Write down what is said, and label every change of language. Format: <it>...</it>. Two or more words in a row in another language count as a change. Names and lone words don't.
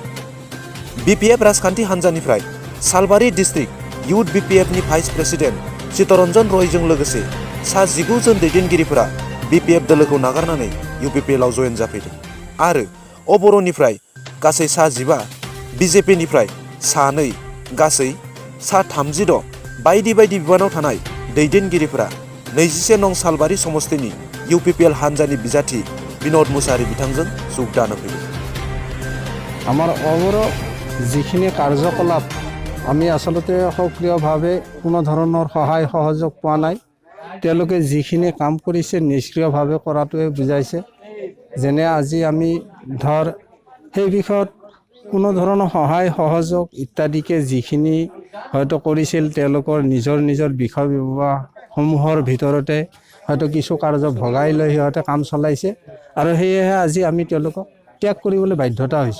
<brx>बिपिएफ राजखान्थि हान्जानिफ्राय सालबारि</brx> <en>district youth</en> <brx>बिपिएफनि</brx> <en>vice president</en> <brx>चित्तरन्जन रयजों लोगोसे सा 19 जन दैदेनगिरिफोरा बिपिएफ दोलोखौ नागारनानै इउपिपिएलआव जयेन जाफैदों आरो अबर'निफ्राय गासै सा 15, बिजेपिनिफ्राय सा 2, गासै सा 36 बायदि बायदि बिबानाव थानाय दैदेनगिरिफोरा 21 नं सालबारि समस्तिनि इउपिपिएल हान्जानि बिजाथि बिन'द मुसाहारि बिथांजों যোগদান होफैदों।</brx> <as>আমাৰ অবৰো যিখিনি কাৰ্যকলাপ আমি আসলতে সক্ৰিয়ভাৱে কোনো ধৰণৰ সহায় সহযোগ পোৱা নাই। তেওঁলোকে যিখিনি কাম কৰিছে নিষ্ক্ৰিয়ভাৱে কৰাটোৱে বুজাইছে। যেনে আজি আমি ধৰ সেই বিষয়ত কোনো ধৰণৰ সহায় সহযোগ ইত্যাদিকে যিখিনি হয়তো কৰিছিল তেওঁলোকৰ নিজৰ বিষয় বিভাগসমূহৰ ভিতৰতে হয়তো কিছু কাৰ্য ভগাই লৈ সিহঁতে কাম চলাইছে আৰু সেয়েহে আজি আমি তেওঁলোকক ত্যাগ কৰিবলৈ বাধ্যতা হৈছোঁ।</as>